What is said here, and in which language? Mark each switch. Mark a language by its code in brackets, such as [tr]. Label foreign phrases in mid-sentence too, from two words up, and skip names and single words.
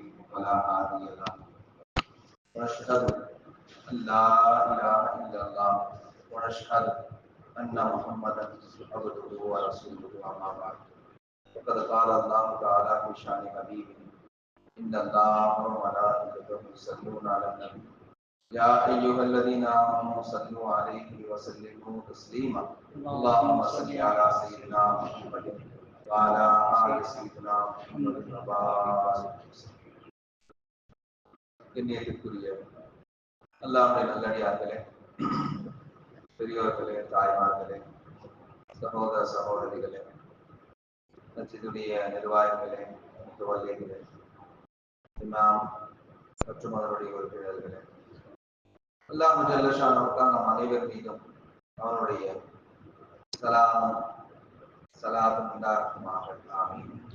[ar] ولا هادي له ونشهد أن لا إله إلا الله ونشهد أن محمدا عبده ورسوله أما بعد وقد قال الله تعالى في شأن حبيبه إن الله وملائكته يصلون على النبي يا أيها الذين آمنوا صلوا عليه وسلموا تسليما اللهم صل على سيدنا محمد وعلى آل سيدنا محمد وبارك [ta] கண்ணியத்திற்குரிய அல்லாஹ்வுடைய நல்லடியார்களே, பெரியோர்களே, தாய்மார்களே, சகோதர சகோதரிகளே, மஸ்ஜிதுடைய நிர்வாகிகளே, முத்தவல்லிகளே, இமாம் மற்றும் அவருடைய உறுப்பினர்களே, அல்லாஹ் [ar] جل شأنه [ta] நம் அனைவர் மீதும் அவனுடைய சலாமும் உண்டாகுமாக. ஆமீன்.